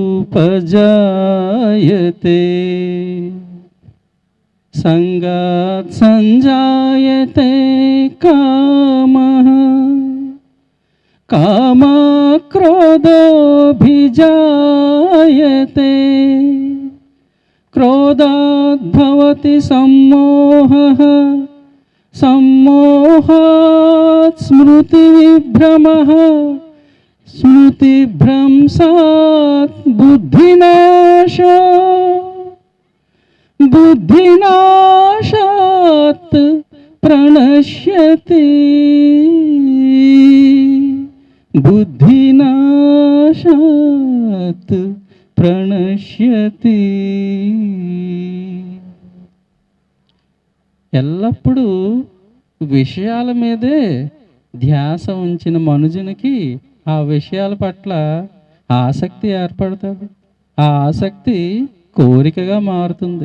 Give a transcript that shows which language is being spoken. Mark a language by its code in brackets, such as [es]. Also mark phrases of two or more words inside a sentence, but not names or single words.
[sa] పజాయతే సంగాత్ సంజాయతే కామః కామక్రోధోభిజాయతే क्रोधाद्भवति सम्मोहः सम्मोहात् स्मृतिविभ्रमः स्मृतिभ्रंशात् बुद्धिनाशो बुद्धिनाशात् प्रणश्यति बुद्धिनाशात् ప్రణశ్యతి. [te] ఎల్లప్పుడూ విషయాల మీదే ధ్యాస ఉంచిన మనుజునికి ఆ విషయాల పట్ల ఆసక్తి ఏర్పడుతుంది. ఆ ఆసక్తి కోరికగా మారుతుంది.